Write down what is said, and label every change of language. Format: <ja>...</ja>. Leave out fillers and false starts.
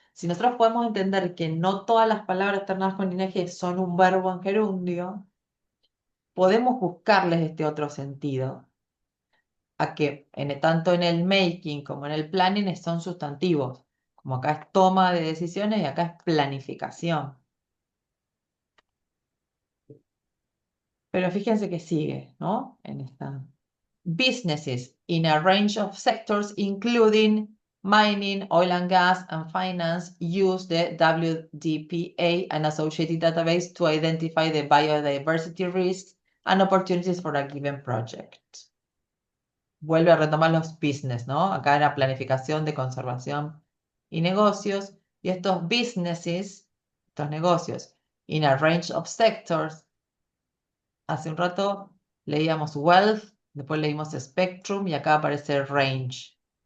<es>Si nosotros podemos entender que no todas las palabras terminadas con ing son un verbo en gerundio, podemos buscarles este otro sentido a que tanto en el making como en el planning son sustantivos, como acá es toma de decisiones y acá es planificación. Pero fíjense que sigue, ¿no? En esta.</es> <en>Businesses in a range of sectors, including mining, oil and gas, and finance, use the WDPA and associated database to identify the biodiversity risks and opportunities for a given project.</en> <es>Vuelve a retomar los business, ¿no? Acá era planificación de conservación y negocios. Y estos businesses, estos negocios,</es> <en>in a range of sectors.</en> <es>Hace un rato leíamos wealth, después leímos spectrum y acá aparece range.</es>